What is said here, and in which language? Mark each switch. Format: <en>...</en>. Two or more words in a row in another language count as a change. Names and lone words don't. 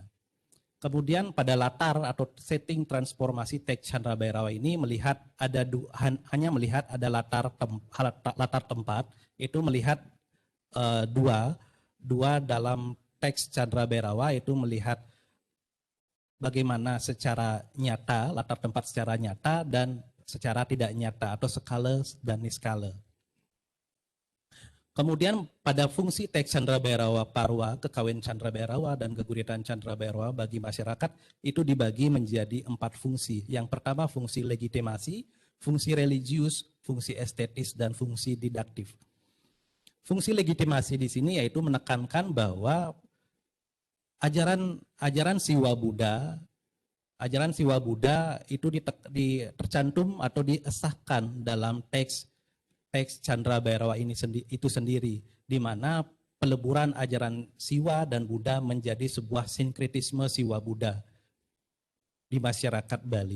<id>Kemudian pada latar atau setting transformasi teks Chandra Bhairawa ini melihat hanya melihat ada latar tempat, itu melihat dua dalam teks Chandra Bhairawa itu melihat bagaimana secara nyata, latar tempat secara nyata dan secara tidak nyata atau skala dan niskala. Kemudian pada fungsi teks Chandra Bhairawa Parwa, Kekawin Chandra Bhairawa, dan Geguritan Chandra Bhairawa bagi masyarakat itu dibagi menjadi 4 fungsi. Yang pertama fungsi legitimasi, fungsi religius, fungsi estetis, dan fungsi didaktif. Fungsi legitimasi di sini yaitu menekankan bahwa ajaran Siwa Buddha itu tercantum atau diesahkan dalam teks Chandra Bhairawa itu sendiri, di mana peleburan ajaran Siwa dan Buddha menjadi sebuah sinkretisme Siwa Buddha di masyarakat Bali.</id>